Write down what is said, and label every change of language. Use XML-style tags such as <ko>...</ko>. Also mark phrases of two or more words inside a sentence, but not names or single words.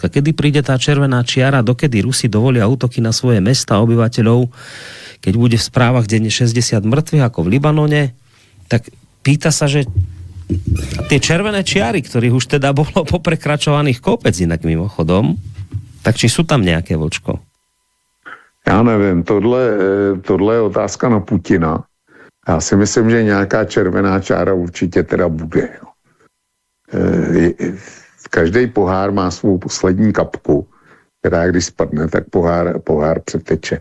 <sk>Kedy príde tá červená čiara, dokedy Rusi dovolia útoky na svoje mesta a obyvateľov, keď bude v správach denne 60 mŕtvych ako v Libanone? Tak pýta sa, že tie červené čiary, ktorých už teda bolo poprekračovaných kopec inak mimochodom, tak či sú tam nejaké, Vlčko?</sk> <cs>Já nevím, tohle je otázka na Putina. Já si myslím, že nějaká červená čára určitě teda bude. Každý pohár má svou poslední kapku, která když spadne, tak pohár přeteče.</cs>